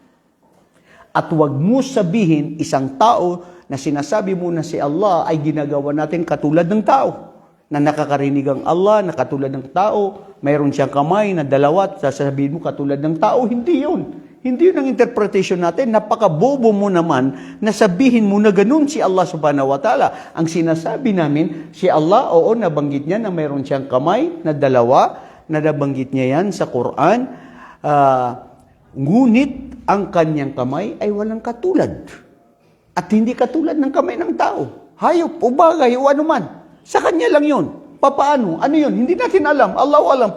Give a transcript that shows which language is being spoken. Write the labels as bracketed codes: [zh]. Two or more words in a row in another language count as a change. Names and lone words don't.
[tl] At huwag mo sabihin isang tao na sinasabi mo na si Allah ay ginagawa natin katulad ng tao. Na nakakarinig ang Allah, na katulad ng tao, mayroon siyang kamay na dalawa, sasabihin mo katulad ng tao. Hindi yun. Hindi yun ang interpretation natin. Napakabobo mo naman na sabihin mo na ganun si [ar] الله سبحانه وتعالى. [tl] Ang sinasabi namin, si Allah, oo, nabanggit niya na mayroon siyang kamay na dalawa, na nabanggit niya yan sa Quran. Ngunit ang kanyang kamay ay walang katulad. At hindi katulad ng kamay ng tao. Hayop o bagay o anuman. Sa kanya lang yun. Papaano? Ano yun? Hindi natin alam. Allah alam.